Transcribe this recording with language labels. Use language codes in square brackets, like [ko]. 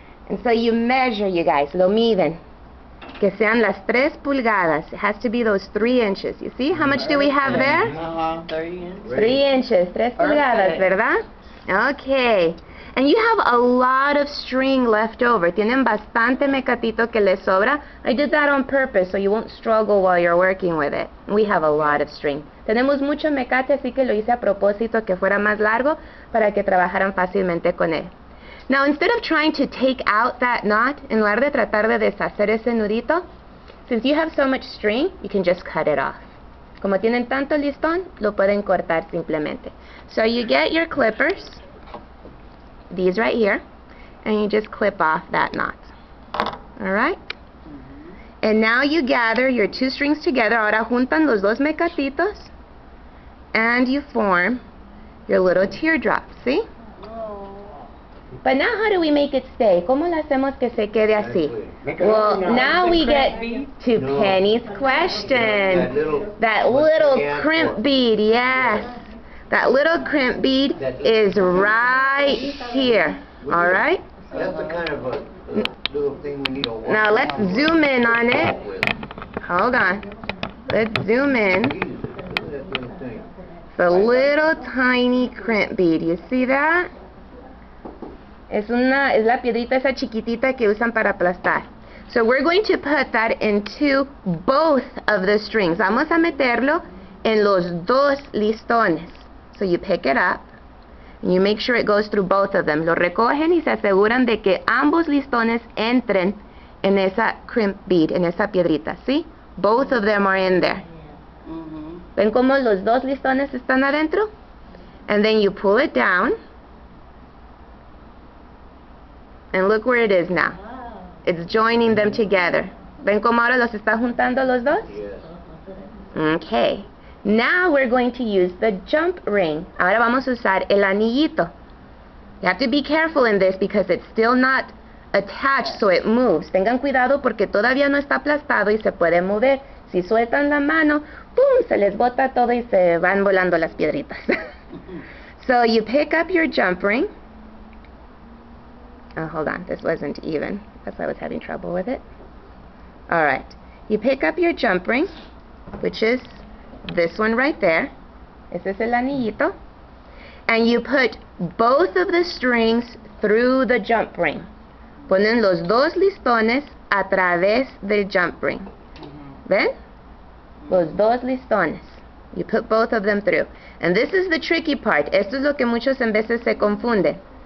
[en] And so you measure, you guys, [es] lo miden. Que sean las 3 pulgadas. [en] It has to be those 3 inches. You see? How much do we have there? 3 inches. 3 inches, [es] 3 pulgadas, ¿verdad? [en] Okay. And you have a lot of string left over. [es] Tienen bastante mecatito que les sobra. [en] I did that on purpose so you won't struggle while you're working with it. We have a lot of string. [es] Tenemos mucho mecate, así que lo hice a propósito que fuera más largo para que trabajaran fácilmente con él. [en] Now, instead of trying to take out that knot, [es] en lugar de tratar de deshacer ese nudito, [en] since you have so much string, you can just cut it off. [es] Como tienen tanto listón, lo pueden cortar simplemente. [en] So you get your clippers, these right here, and you just clip off that knot. Alright? And now you gather your 2 strings together. [es] Ahora juntan los dos mecatitos, [en] and you form your little teardrop. See? But now how do we make it stay? [es] ¿Cómo lo hacemos que se quede así? [en] Well, now we get to Penny's question. That little crimp bead, yes. That little crimp bead is right here. All right? That's the kind of a little thing we need to watch. Now let's zoom in on it. Hold on. Let's zoom in. It's a little tiny crimp bead. You see that? [es] Es la piedrita esa chiquitita que usan para aplastar. [en] So we're going to put that into both of the strings. [es] Vamos a meterlo en los dos listones. [en] So you pick it up, and you make sure it goes through both of them. [es] Lo recogen y se aseguran de que ambos listones entren en esa crimp bead, en esa piedrita. ¿Sí? [en] Both of them are in there. [es] ¿Ven cómo los dos listones están adentro? [en] And then you pull it down. And look where it is now. It's joining them together. [es] ¿Ven cómo ahora los está juntando los dos? [en] Yes. Okay. Now we're going to use the jump ring. [es] Ahora vamos a usar el anillito. [en] You have to be careful in this because it's still not attached so it moves. [es] Tengan cuidado porque todavía no está aplastado y se puede mover. Si sueltan la mano, ¡pum!, se les bota todo y se van volando las piedritas. [en] So you pick up your jump ring. Oh, hold on, this wasn't even. That's why I was having trouble with it. Alright, you pick up your jump ring, which is this one right there. [es] Ese es el anillito. [en] And you put both of the strings through the jump ring. [es] Ponen los dos listones a través del jump ring. ¿Ven? Los dos listones. [en] You put both of them through. And this is the tricky part. [es] Esto es lo que muchos en veces se confunden.